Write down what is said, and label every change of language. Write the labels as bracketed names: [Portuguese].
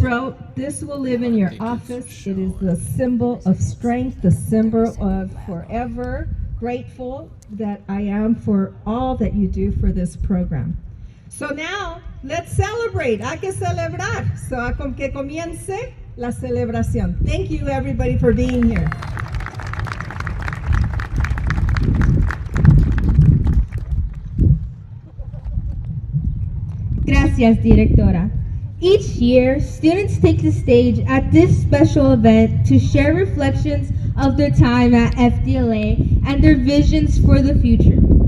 [English] Rowe, this will live in your office. It is the symbol of strength, the symbol of forever grateful that I am for all that you do for this program. So now, let's celebrate. [Spanish] Hay que celebrar. So, con que comience la celebración. [English] Thank you, everybody, for being here. [Spanish] Gracias, Directora. [English] Each year, students take the stage at this special event to share reflections of their time at FDLA and their visions for the future.